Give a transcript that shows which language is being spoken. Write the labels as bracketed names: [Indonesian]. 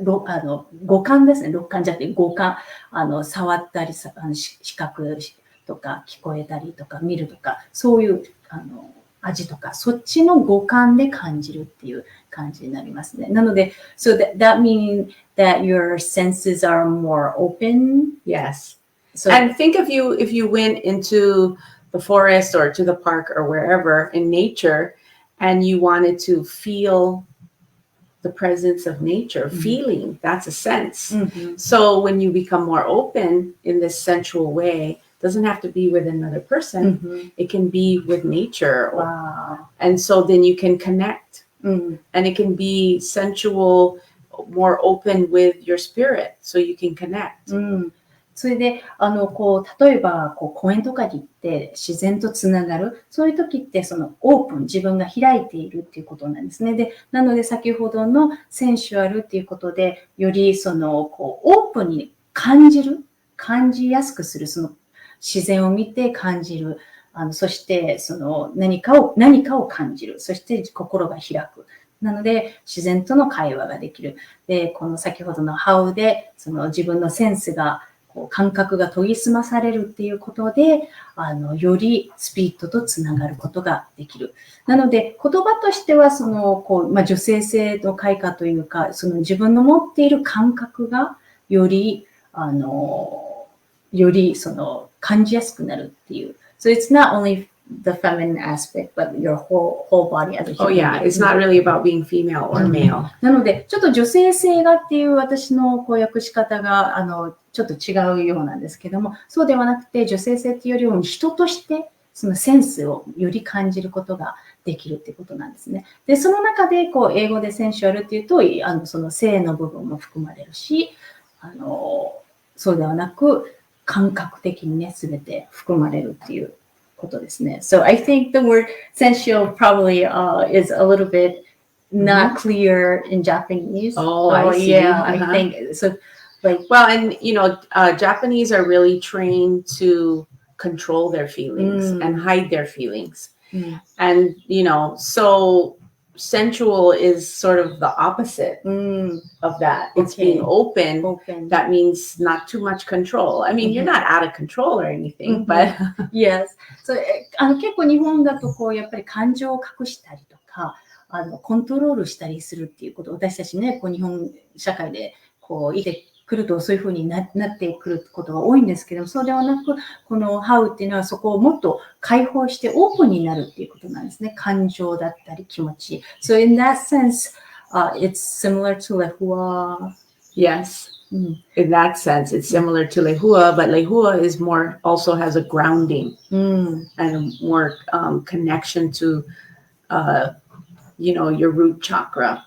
[Japanese] 五感ですね。六感じゃなくて五感。触ったり、視覚、とか聞こえたりとか見るとか、そういう味とか、そっちの五感で感じるっていう感じになりますね。なので、 [English] so that means that your senses are more open. Yes. So, and think if you went into the forest or to the park or wherever in nature and you wanted to feel the presence of nature, feeling, that's a sense. So when you become more open in this sensual way, doesn't have to be with another person. It can be with nature. Wow. And so then you can connect. And it can be sensual, more open with your spirit, so you can connect. [Japanese] それで、例えば、公園とかに行って自然とつながる。そういう時って、オープン、自分が開いているっていうことなんですね。で、なので先ほどのセンシュアルっていうことで、よりオープンに感じやすくする。自然を見て感じる。そして、何かを感じる。そして心が開く。なので、自然との会話ができる。で、この先ほどのハウで、自分のセンスが、感覚が研ぎ澄まされるっていうことで、よりスピリットとつながることができる。なので、言葉としては、女性性の開花というか、自分の持っている感覚が、より感じやすくなるっていう。 [English] So it's not only the feminine aspect, but your whole body as a human. Oh yeah, it's not really about being female or male. [Japanese] なので、ちょっと女性性がっていう私の訳し方が、ちょっと違うようなんですけども、そうではなくて、女性性っていうよりも人として、そのセンスをより感じることができるっていうことなんですね。で、その中で、英語でセンシュアルっていうと、その性の部分も含まれるし、そうではなく、感覚的にね、すべて含まれるっていうことですね。 [English] So I think the word sensual probably is a little bit not clear in Japanese. Oh, I see. Yeah, I think so. Well, and Japanese are really trained to control their feelings and hide their feelings. And so sensual is sort of the opposite of that. It's being open. That means not too much control. I mean, you're not out of control or anything, but yes. [Japanese] So 結構日本だとやっぱり感情を隠したりとか、コントロールしたりするっていうこと、私たちね、日本社会で生きてくるとそういうふうになってくることが多いんですけども、そうではなく、このハウっていうのはそこをもっと解放してオープンになるっていうことなんですね。感情だったり気持ち。 [English] So in that sense, it's similar to Lehua. Yes. In that sense, it's similar to Lehua, but Lehua is also has a grounding and more connection to, your root chakra.